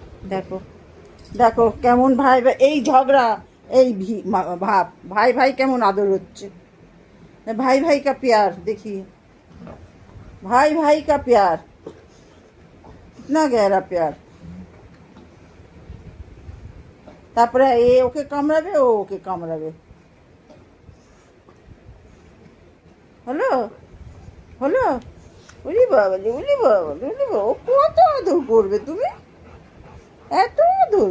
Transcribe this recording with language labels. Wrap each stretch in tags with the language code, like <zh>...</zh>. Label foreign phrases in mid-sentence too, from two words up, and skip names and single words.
<bn>দেখো দেখো কেমন ভাই ভাই এই ঝগড়া, এই ভাব ভাই ভাই কেমন আদর হচ্ছে।</bn> <hi>भाई भाई का प्यार देखिए, भाई भाई का प्यार, कितना गहरा प्यार।</hi> <bn>তারপরে এ ওকে কামড়াবে, ও ওকে কামড়াবে। হলো হলো। ওরে বাবা রে, ওরে বাবা রে, ওরে বাবা, ও কত আদর করবে তুমি, এত আদর।</bn>